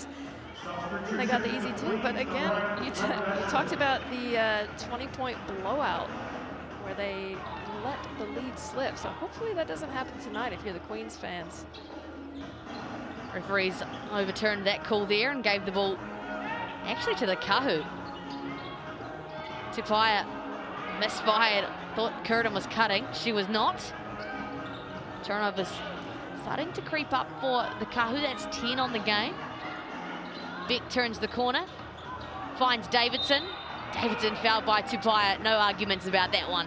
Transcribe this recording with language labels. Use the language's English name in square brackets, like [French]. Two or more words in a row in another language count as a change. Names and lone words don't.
[English] And they got the easy two, but again, you talked about the 20-point blowout where they let the lead slip. So hopefully that doesn't happen tonight if you're the Queens fans. Referees overturned that call there and gave the ball actually to the Kāhu. Tupaia misfired, thought Curtin was cutting. She was not. Turnovers starting to creep up for the Kāhu. That's 10 on the game. Beck turns the corner, finds Davidson. Davidson fouled by Tupaia. No arguments about that one.